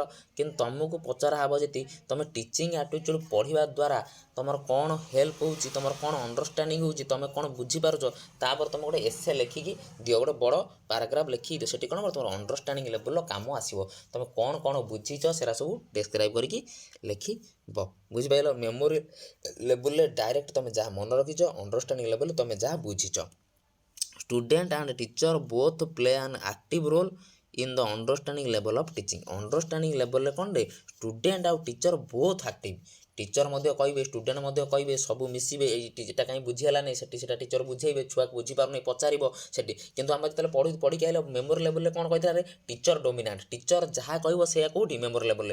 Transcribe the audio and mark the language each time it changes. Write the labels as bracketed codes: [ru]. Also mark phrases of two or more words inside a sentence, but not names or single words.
[or] କିନ୍ତୁ ତୁମକୁ ପଚରା ହେବ ଯଦି ତୁମେ [en] teaching aptitude [or] ପଢ଼ିବା ଦ୍ୱାରା ତୁମର କ'ଣ ହେଲ୍ପ ହେଉଛି, ତୁମର କ'ଣ ଅଣ୍ଡରଷ୍ଟାଣ୍ଡିଂ ହେଉଛି, ତୁମେ କ'ଣ ବୁଝିପାରୁଛ, ତାପରେ ତୁମେ ଗୋଟେ ଏସେ ଲେଖିକି ଦିଅ, ଗୋଟେ ବଡ଼ ପାରାଗ୍ରାଫ୍ ଲେଖିକି ଦିଅ। ସେଠି କ'ଣ ତୁମର [en] understanding levelର [or] କାମ ଆସିବ। ତୁମେ କ'ଣ ବୁଝିଛ ସେରା ସବୁ ଡେସ୍କ୍ରାଇବ୍ କରିକି ଲେଖିବ, ବୁଝିପାରିଲ। [en] memory levelରେ [or] ଡାଇରେକ୍ଟ ତୁମେ ଯାହା ମନେ ରଖିଛ, [en] understanding levelରେ [or] ତୁମେ ଯାହା ବୁଝିଛ। [en] Student and teacher both play an active role in the understanding level of teaching. Understanding level [or] ରେ କ'ଣ ଷ୍ଟୁଡେଣ୍ଟ ଆଉ [en] teacher both active. [or] ଟିଚର ମଧ୍ୟ କହିବେ, ଷ୍ଟୁଡେଣ୍ଟ ମଧ୍ୟ କହିବେ, ସବୁ ମିଶିବେ। ଏଇଟା କାହିଁ ବୁଝି ହେଲାନି, ସେଠି ସେଟା ଟିଚର ବୁଝେଇବେ, ଛୁଆକୁ ବୁଝିପାରୁନି ପଚାରିବ ସେଠି। କିନ୍ତୁ ଆମେ ଯେତେବେଳେ ପଢ଼ିକି ଆଇଲେ [en] memory levelରେ [or] କ'ଣ କହିଥିଲା, [en] teacher dominant, [or] ଟିଚର ଯାହା କହିବ ସେଇଆ କେଉଁଠି [en] memory levelରେ।